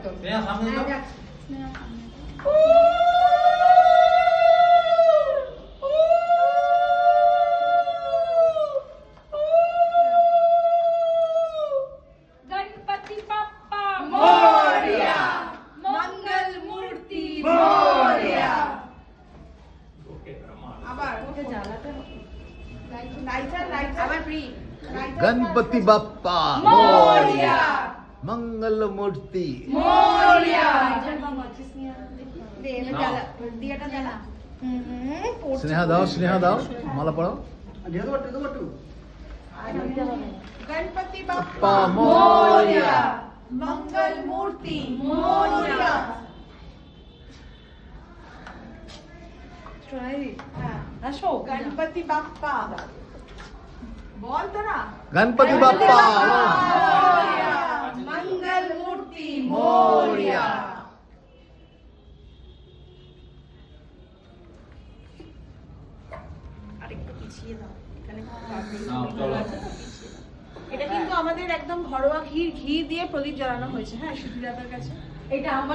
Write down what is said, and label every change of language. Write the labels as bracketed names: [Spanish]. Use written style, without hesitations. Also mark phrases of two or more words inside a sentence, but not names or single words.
[Bangla] স্নেহা সামনে যাও। [Marathi] गणपति बप्पा मोरया। मंगल मूर्ति मोरया। [Bangla] ওকে ব্রহ্মা। আবার লাইটার আবার প্রি [Marathi] गणपति बाप्पा मोरया। मंगल मूर्ति मोरया। [Bangla] दे नाव। জ্বালা দিয়াটা জ্বালা স্নেহা দাও মালা পরো [Marathi] गणपति बाप्पा बाप्पा मोरया। मंगल मूर्ति मोरया। [Bangla] হ্যাঁ আসো গণপতি বাপ্পা বল তো না [Marathi] गणपति बाप्पा मोरया। मंगल मूर्ति मोरया। [Bangla] আরেকটু পিছিয়ে দাও এখানে নাও, চলো। এটা কিন্তু আমাদের একদম ঘরোয়া ঘি দিয়ে প্রদীপ জ্বালানো হয়েছে হ্যাঁ সুধীরাদার কাছে এটা আমার